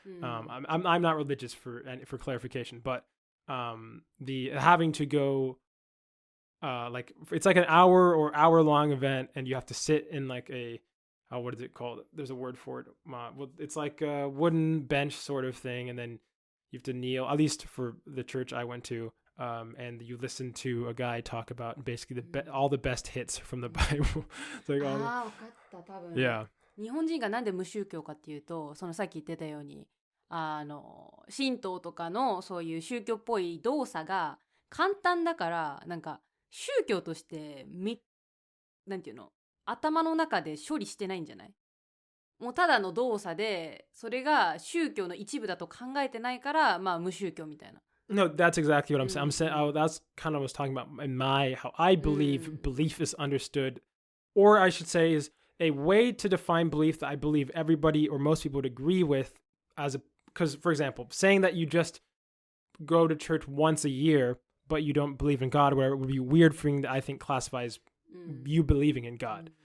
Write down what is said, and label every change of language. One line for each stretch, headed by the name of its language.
English: I'm not religious for clarification, but the having to go like it's like an hour long event, and you have to sit in like a what is it called? There's a word for it. Well, it's like a wooden bench sort of thing, and then you have to kneel. At least for the church I went to. And you listen to a guy talk about basically all the best hits from the Bible. Like
Japanese: ああ分かった多分
English: yeah.
Japanese: 日本人がなんで無宗教かっていうとそのさっき言ってたように神道とかのそういう宗教っぽい動作が簡単だからなんか宗教としてなんていうの頭の中で処理してないんじゃない？もうただの動作でそれが宗教の一部だと考えてないからまあ無宗教みたいな。
English: No, that's exactly what I'm saying. I'm saying that's kind of what I was talking about in how I believe belief is understood, or I should say is a way to define belief that I believe everybody or most people would agree with because for example, saying that you just go to church once a year, but you don't believe in God or whatever would be a weird thing that I think classifies you believing in God.